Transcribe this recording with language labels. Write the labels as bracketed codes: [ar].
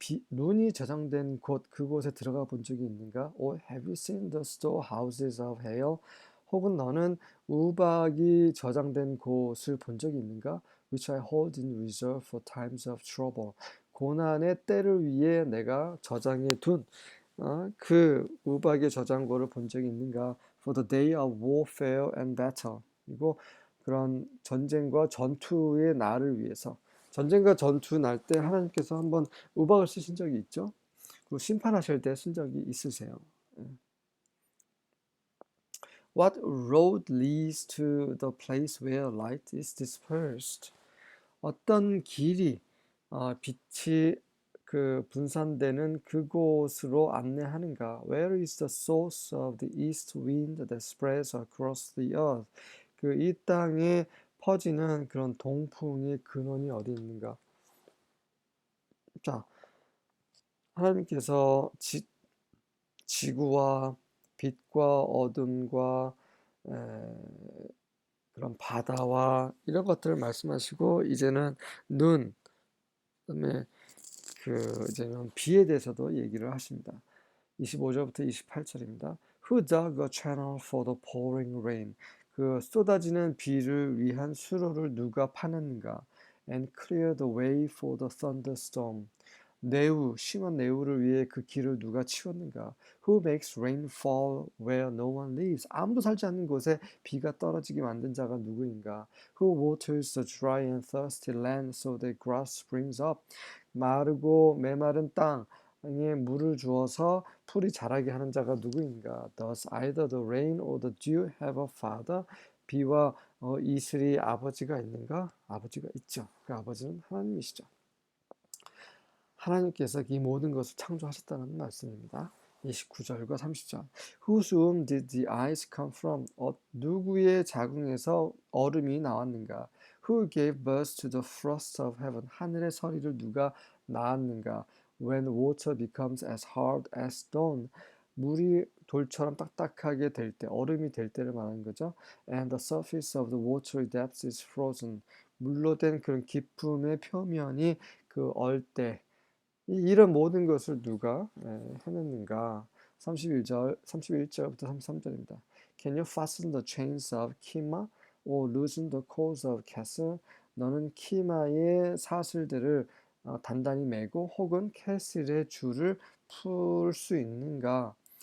[ko] 눈이 저장된 곳, 그곳에 들어가 본 적이 있는가? [en] Or have you seen the storehouses of hail? [ko] 혹은 너는 우박이 저장된 곳을 본 적이 있는가? [en] Which I hold in reserve for times of trouble. [ko] 고난의 때를 위해 내가 저장해 둔 그 우박의 저장고를 본 적이 있는가? [en] For the day of warfare and battle. [ko] 그리고 그런 전쟁과 전투의 날을 위해서 전쟁과 전투 날 때 하나님께서 한번 우박을 쓰신 적이 있죠. 그리고 심판하실 때 쓴 적이 있으세요. [en] What road leads to the place where light is dispersed? [ko] 어떤 길이 빛이 그 분산되는 그곳으로 안내하는가? [en] Where is the source of the east wind that spreads across the earth? [ko] 그 이 땅에 퍼지는 그런 동풍의 근원이 어디 있는가? 자, 하나님께서 지구와 빛과 어둠과 에, 그런 바다와 이런 것들을 말씀하시고 이제는 눈, 그다음에 그 이제는 비에 대해서도 얘기를 하십니다. 25절부터 28절입니다. [en] Who dug a channel for the pouring rain? [ko] 그 쏟아지는 비를 위한 수로를 누가 파냈는가? [en] And clear the way for the thunderstorm. [ko] 심한 내후를 위해 그 길을 누가 치웠는가? [en] Who makes rain fall where no one lives? [ko] 아무도 살지 않는 곳에 비가 떨어지게 만든 자가 누구인가? [en] Who waters the dry and thirsty land so that grass springs up? [ko] 마르고 메마른 땅에 물을 주어서 풀이 자라게 하는 자가 누구인가? [en] Does either the rain or the dew have a father? [ko] 비와 이슬이 아버지가 있는가? 아버지가 있죠. 그 아버지는 하나님이시죠. 하나님께서 이 모든 것을 창조하셨다는 말씀입니다. 29절과 30절. [en] Whose womb did the ice come from? [ko] 누구의 자궁에서 얼음이 나왔는가? [en] Who gave birth to the frost of heaven? [ko] 하늘의 서리를 누가 낳았는가? [en] When water becomes as hard as stone. [ko] 물이 돌처럼 딱딱하게 될 때, 얼음이 될 때를 말하는 거죠. [en] And the surface of the watery depths is frozen. [ko] 물로 된 그런 깊음의 표면이 그 얼때 이런 모든 것을 누가 해냈는가? 31절부터 33절입니다. [en] Can you fasten the chains of Kima or loosen the cords of Castle? [ko] 너는 키마의 사슬들을 단단히 매고 혹은 캐슬의 줄을 풀 수 있는가?